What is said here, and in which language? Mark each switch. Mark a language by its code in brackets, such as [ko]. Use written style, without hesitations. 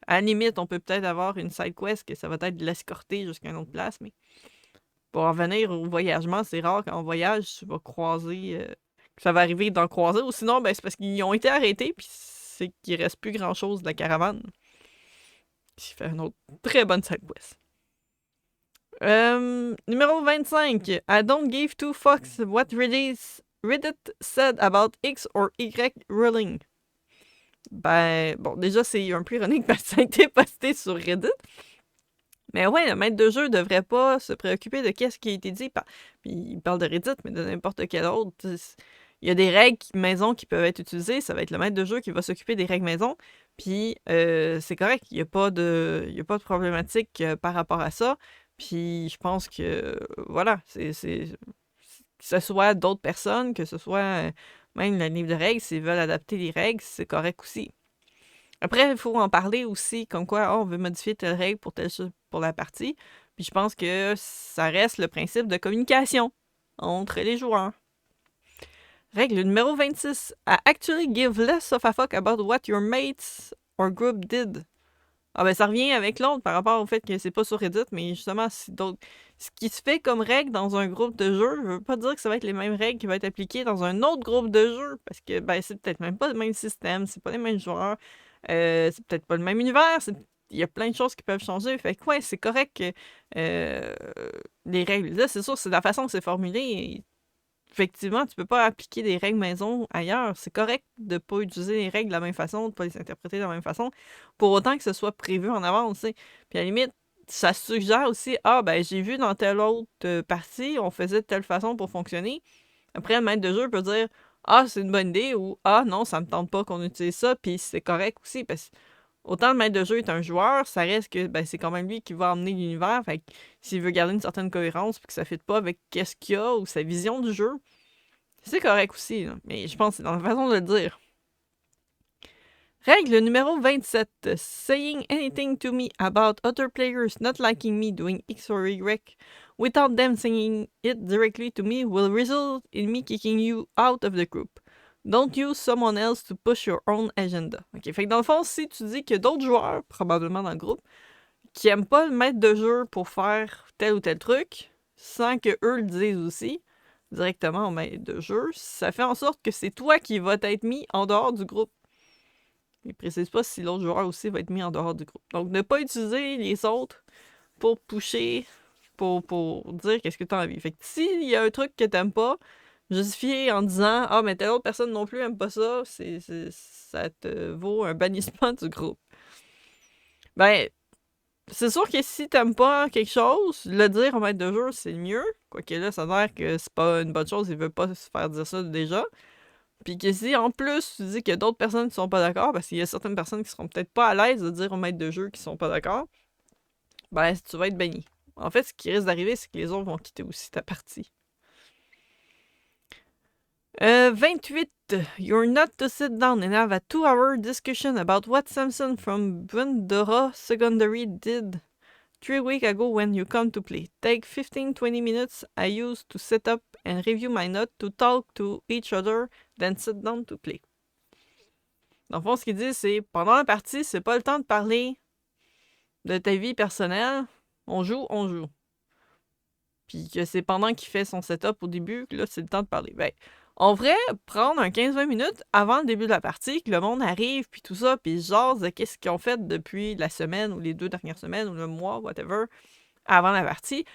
[fr] À la limite, on peut peut-être avoir une side quest que ça va être de l'escorter jusqu'à une autre place, mais pour en venir au voyagement, c'est rare qu'en voyage, tu vas croiser... que ça va arriver d'en croiser, ou sinon, ben, c'est parce qu'ils ont été arrêtés, puis c'est qu'il reste plus grand-chose de la caravane. Qui fait une autre très bonne side quest. Numéro 25. [en] I don't give two fucks what Reddit said about X or Y ruling. [fr] Ben, bon, déjà, c'est un peu ironique parce que ça a été posté sur Reddit. Mais ouais, le maître de jeu devrait pas se préoccuper de qu'est-ce qui a été dit. Puis il parle de Reddit, mais de n'importe quel autre. il y a des règles maison qui peuvent être utilisées. Ça va être le maître de jeu qui va s'occuper des règles maison. Puis c'est correct. Il n'y a pas de problématique par rapport à ça. Puis je pense que, voilà, que ce soit d'autres personnes, que ce soit même le livre de règles, s'ils veulent adapter les règles, c'est correct aussi. Après, il faut en parler aussi, comme quoi on veut modifier telle règle pour telle chose pour la partie. Puis je pense que ça reste le principe de communication entre les joueurs. Règle numéro 26. [en] I actually give less of a fuck about what your mates or group did. [fr] Ah ben ça revient avec l'autre par rapport au fait que c'est pas sur Reddit, mais justement, ce qui se fait comme règle dans un groupe de jeu, je veux pas dire que ça va être les mêmes règles qui vont être appliquées dans un autre groupe de jeu, parce que ben c'est peut-être même pas le même système, c'est pas les mêmes joueurs, c'est peut-être pas le même univers, il y a plein de choses qui peuvent changer, fait que ouais, c'est correct que les règles, là c'est sûr, c'est la façon que c'est formulé, effectivement, tu peux pas appliquer des règles maison ailleurs. C'est correct de pas utiliser les règles de la même façon, de pas les interpréter de la même façon, pour autant que ce soit prévu en avance, tu sais. Puis à la limite, ça suggère aussi, ah ben j'ai vu dans telle autre partie, on faisait de telle façon pour fonctionner. Après, le maître de jeu peut dire, ah c'est une bonne idée, ou ah non, ça me tente pas qu'on utilise ça, puis c'est correct aussi, parce que autant le maître de jeu est un joueur, ça reste que ben, c'est quand même lui qui va emmener l'univers. Fait que s'il veut garder une certaine cohérence puis que ça ne fit pas avec qu'est-ce qu'il a ou sa vision du jeu, c'est correct aussi. Là. Mais je pense que c'est dans la façon de le dire. Règle numéro 27. [en] Saying anything to me about other players not liking me doing X or Y without them saying it directly to me will result in me kicking you out of the group. Don't use someone else to push your own agenda. [fr] OK, fait que dans le fond, si tu dis qu'il y a d'autres joueurs, probablement dans le groupe, qui aiment pas le maître de jeu pour faire tel ou tel truc, sans que eux le disent aussi, directement au maître de jeu, ça fait en sorte que c'est toi qui vas être mis en dehors du groupe. Il précise pas si l'autre joueur aussi va être mis en dehors du groupe. Donc, ne pas utiliser les autres pour pusher, pour dire qu'est-ce que tu as envie. Fait que s'il y a un truc que t'aimes pas, justifier en disant « Ah, mais telle autre personne non plus aime pas ça », ça te vaut un bannissement du groupe. Ben, c'est sûr que si t'aimes pas quelque chose, le dire au maître de jeu, c'est mieux. Quoique là, ça a l'air que c'est pas une bonne chose, il veut pas se faire dire ça déjà. Puis que si en plus tu dis qu'il y a d'autres personnes qui sont pas d'accord, parce qu'il y a certaines personnes qui seront peut-être pas à l'aise de dire au maître de jeu qu'ils sont pas d'accord, ben tu vas être banni. En fait, ce qui risque d'arriver, c'est que les autres vont quitter aussi ta partie. 28. [en] You're not to sit down and have a 2-hour discussion about what Samson from Bundora Secondary did 3 weeks ago when you come to play. Take 15-20 minutes I use to set up and review my notes to talk to each other, then sit down to play. [fr] Dans le fond, ce qu'il dit, c'est pendant la partie, c'est pas le temps de parler de ta vie personnelle. On joue, on joue. Puis que c'est pendant qu'il fait son setup au début que là, c'est le temps de parler. Ben, on devrait prendre un 15-20 minutes avant le début de la partie, que le monde arrive, puis tout ça, puis jase de qu'est-ce qu'ils ont fait depuis la semaine, ou les 2 dernières semaines, ou le mois, whatever, avant la partie.